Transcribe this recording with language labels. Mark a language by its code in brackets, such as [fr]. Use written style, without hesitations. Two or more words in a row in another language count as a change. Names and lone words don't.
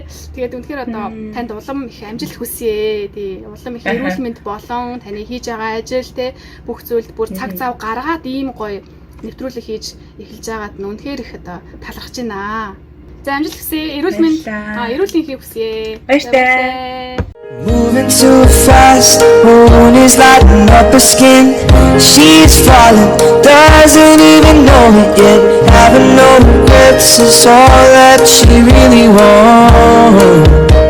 [mn] Тэгээд үнэхээр одоо танд улам их амжилт хүсье. Тий улам их эрүүл мэнд болон таны хийж байгаа ажил те бүх зүйлд бүр цаг зав гаргаад ийм гоё нэвтрүүлэг хийж эхэлж байгаад нь үнэхээр их одоо талархаж байна. За амжилт хүсье. Эрүүл мэнд эрүүл мэндийг хүсье. Баярлалаа. [en] Moving too fast, moon is lighting up her skin. She's falling, doesn't even know it yet. Having no regrets is all that she really wants.